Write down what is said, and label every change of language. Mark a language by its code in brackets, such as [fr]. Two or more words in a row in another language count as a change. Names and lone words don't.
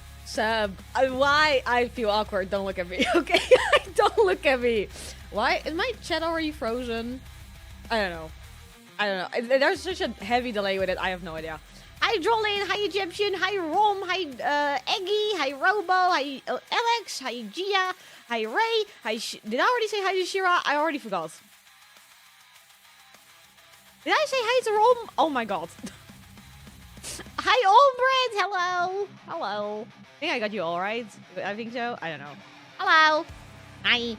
[en] Sub. Why? I feel awkward. Don't look at me, okay? Don't look at me. Why? Is my chat already frozen? I don't know. I don't know. There's such a heavy delay with it. I have no idea. Hi, Drolin. Hi, Egyptian. Hi, Rom. Hi, Eggy. Hi, Robo. Hi, Alex. Hi, Gia. Hi, Ray. Hi, did I already say hi to Shira? I already forgot. Did I say hi to Rom? Oh my god. Hi, Old Brand. Hello. Hello. I think I got you all right. I think so. I don't know. Hello. Hi.